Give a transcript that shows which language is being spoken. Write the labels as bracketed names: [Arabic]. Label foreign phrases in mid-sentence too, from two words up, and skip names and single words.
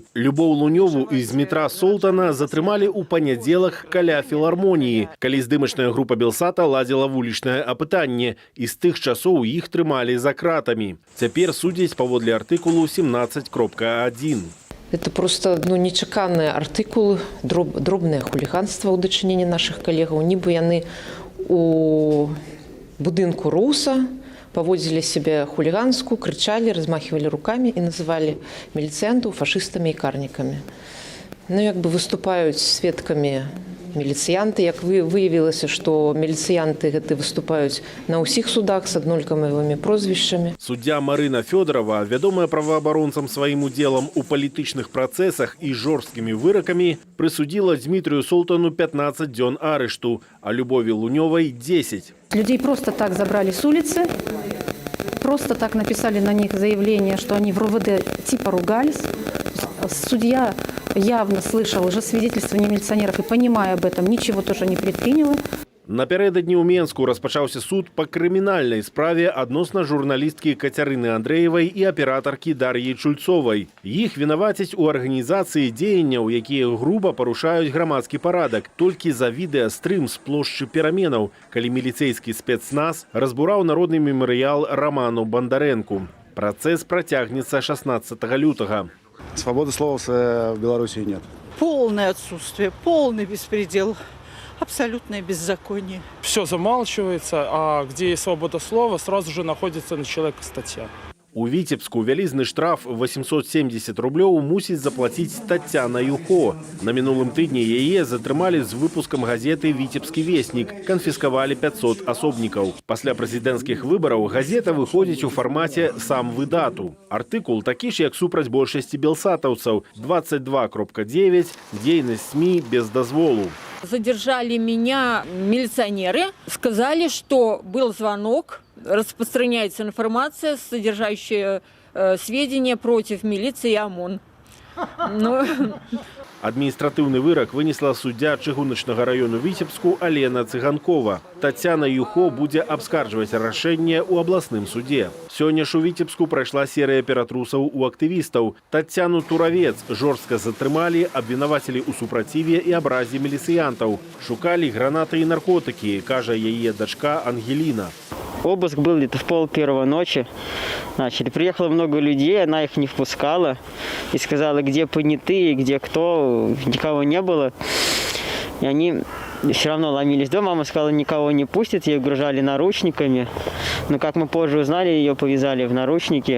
[Belarusian] Любоў Лунёву з метра Солтана затрымалі ў панядзелак каля філармоніі, калі здымачная група Белсата ладзіла вулічнае апытанне, і з тых часоў іх трымалі за кратамі. Цяпер судзяць паводле артыкулу 17.1. [Russian] Это просто [Belarusian] нечаканыя артыкулы, дробнае хуліганства ў дачыненні нашых калегаў. Нібы яны у будынку Руса [Russian] поводили себя хулиганскую, кричали, размахивали руками и называли милициантов фашистами и карниками. [Belarusian] Ну, як бы выступают сведками міліцыянты. Як выявілася, што міліцыянты гэты выступаюць на ўсіх судах з аднолькавымі прозвішчамі. Суддзя Марына Фёдорова, вядомая праваабаронцам сваім удзелам у палітычных працэсах і жорсткімі выракамі, прысудзіла Дмітрию Солтану 15 дзён арышту, а Любові Лунёвай 10. [Russian] Людей просто так забрали с улицы, просто так написали на них заявление, что они в РОВД типа ругались. Судья явно слышал уже свидетельствование милиционеров и, понимая об этом, ничего тоже не предприняла. [Belarusian] Напярэдадні ў Менску распачаўся суд па крымінальнай справе адносна журналісткі Кацярыны Андрэевай і аператаркі Дар'і Чульцовай. Іх вінавацяць у арганізацыі дзеянняў, якія груба парушаюць грамадскі парадак, толькі за відэастрым з плошчы Пераменаў, калі міліцэйскі спецназ разбураў народны мемарыял Роману Бондаренку. Працэс працягнецца 16 лютага. [Russian] Свободы слова в Беларуси нет. Полное отсутствие, полный беспредел, абсолютное беззаконие. Все замалчивается, а где есть свобода слова, сразу же находится на человека статья. [Belarusian] У Віцебску вялізны штраф 870 рублёў мусіць заплаціць Тацяна Юхо. На мінулым тыдні яе затрымалі з выпускам газеты «Віцебскі веснік», канфіскавалі 500 асобнікаў. Пасля прэзідэнцкіх выбараў газета выходзіць у фармаце «Сам выдату». Артыкул такі ж, як супраць большасці белсатаўцаў, 22.9, дзейнасць СМИ без дазволу. [Russian] Задержали меня милиционеры, сказали, что был звонок, распространяется информация, содержащая сведения против милиции и ОМОН. [Belarusian] Адміністратыўны вырак вынесла суддзя чыгуначнага раёну Віцебску Алена Цыганкова. Тацяна Юхо будзе абскарджваць рашэнне ў абласным суде. Сёння ж у Віцебску прайшла серыя ператрусаў у актывістаў. Тацяну Туравец жорстка затрымалі, абвінавацілі ў супраціве і абразе міліцыянтаў. Шукалі гранаты і наркотыкі, кажа яе дачка Ангеліна. [Russian] Обыск был где-то в 1:30 ночи. Начали. Приехало много людей, она их не впускала. И сказала, где понятые, где кто. Никого не было. И они все равно ломились в дом. Мама сказала, никого не пустят. Ей угрожали наручниками. Но, как мы позже узнали, ее повязали в наручники.